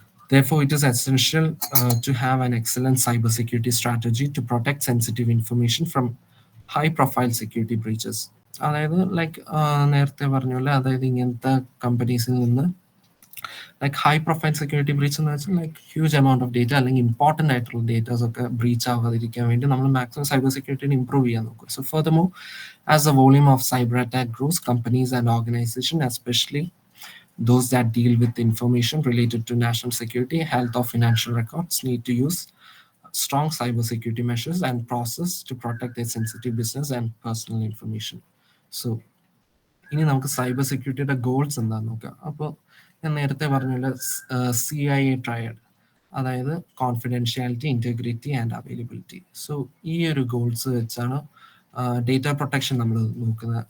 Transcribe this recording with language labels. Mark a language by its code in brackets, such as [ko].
[en] Therefore, it is essential to have an excellent cybersecurity strategy to protect sensitive information from high-profile security breaches. [ml] അതായത് like നേരത്തെ പറഞ്ഞ പോലെ, അതായത് ഇങ്ങനത്തെ കമ്പനീസിൽ നിന്ന് like high profile security breach എന്ന് വെച്ചാൽ like huge amount of data അല്ലെങ്കിൽ ഇമ്പോർട്ടൻ്റ് ആയിട്ടുള്ള ഡേറ്റാസ് ഒക്കെ ബ്രീച്ച് ആവാതിരിക്കാൻ വേണ്ടി നമ്മൾ മാക്സിമം സൈബർ സെക്യൂരിറ്റിനെ ഇംപ്രൂവ് ചെയ്യാൻ നോക്കും. [en] So furthermore, as the volume of cyber attack grows, companies and organisation, especially those that deal with information related to national security, health, or financial records, need to use strong cybersecurity measures and process to protect their sensitive business and personal information. [ml] So, ഇനി നമുക്ക് cyber സെക്യൂരിറ്റിയുടെ goals എന്താന്ന് നോക്കാം. അപ്പോൾ ഞാൻ നേരത്തെ പറഞ്ഞ പോലെ CIA triad, അതായത് confidentiality, integrity and availability. So ഈ ഒരു ഗോൾസ് വെച്ചാണ് ഡേറ്റ പ്രൊട്ടക്ഷൻ നമ്മൾ നോക്കുന്നത്.